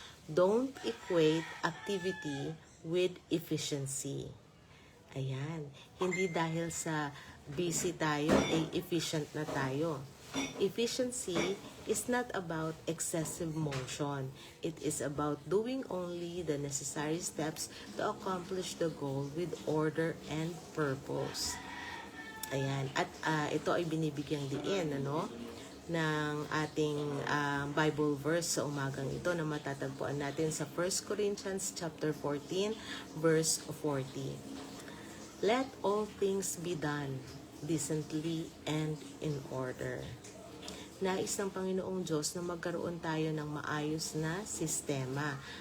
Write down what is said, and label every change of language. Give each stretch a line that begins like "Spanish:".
English: Don't equate activity with efficiency.
Filipino: Ayan, hindi dahil sa busy tayo ay efficient na tayo.
English: Efficiency is not about excessive motion. It is about doing only the necessary steps to accomplish the goal with order and purpose.
Filipino: Ayan, at ito ay binibigyang diin ng ating Bible verse sa umagang ito na matatagpuan natin sa 1 Corinthians chapter 14 verse 40.
English: Let all things be done decently and in order.
Filipino: Nais ng Panginoong Diyos na magkaroon tayo ng maayos na sistema.